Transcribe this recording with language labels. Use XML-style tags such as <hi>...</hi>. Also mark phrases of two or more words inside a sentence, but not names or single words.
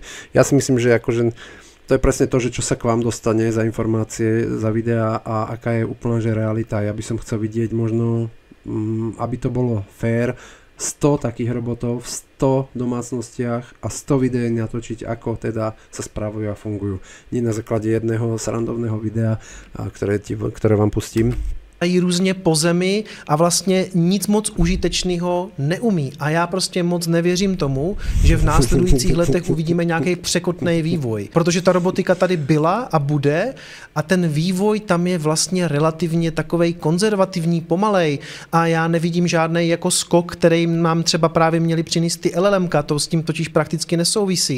<sk>Ja si myslím, že akože to je presne to, že čo sa k vám dostane za informácie, za videá a aká je úplná že realita. Ja by som chcel vidieť možno, aby to bolo fair, 100 takých robotov v 100 domácnostiach a 100 videí natočiť, ako teda sa spravujú a fungujú. Nie na základe jedného srandovného videa, ktoré vám pustím.</sk> <cs>Různě po zemi a vlastně nic moc užitečného neumí. A já prostě moc nevěřím tomu, že v následujících letech uvidíme nějaký překotný vývoj. Protože ta robotika tady byla a bude a ten vývoj tam je vlastně relativně takovej konzervativní, pomalej a já nevidím žádný jako skok, který nám třeba právě měli přinést ty LLMka, to s tím totiž prakticky nesouvisí.</cs>